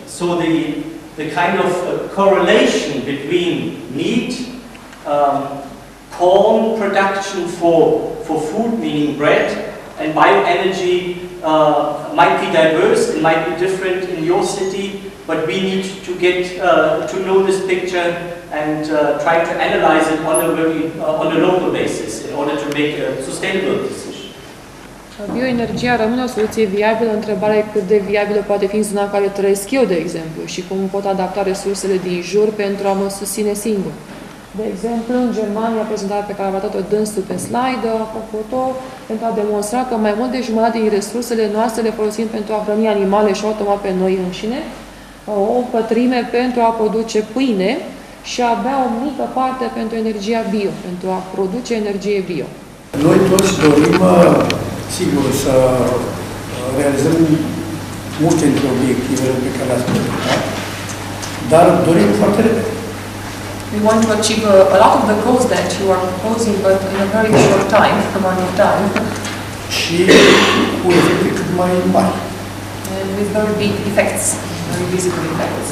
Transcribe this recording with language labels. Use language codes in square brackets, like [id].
[en] So the kind of correlation between meat, corn production for food, meaning bread, and bioenergy might be diverse and might be different in your city, but we need to get to know this picture and try to analyze it on a local basis in order to make a sustainable decision. [ro] Bioenergia rămâne o soluție viabilă. Întrebarea e cât de viabilă poate fi în zona în care trăiesc eu, de exemplu, și cum pot adapta resursele din jur pentru a mă susține singur. De exemplu, în Germania, prezentarea pe care a arătat-o dânsul pe slide, a făcut-o pentru a demonstra că mai mult de jumătate din resursele noastre le folosim pentru a hrăni animale și automat pe noi înșine, o pătrime pentru a produce pâine și a avea o mică parte pentru energia bio, pentru a produce energie bio. Noi toți dorim, sigur, să realizăm multe dintre obiectivele pe care le-ați prezentat, dar dorim foarte repede. [en] We want to achieve a lot of the goals that you are proposing, but in a very short amount of time. [ro] Și cu efecte cât mai mari. [en] And with very big effects, very visible effects.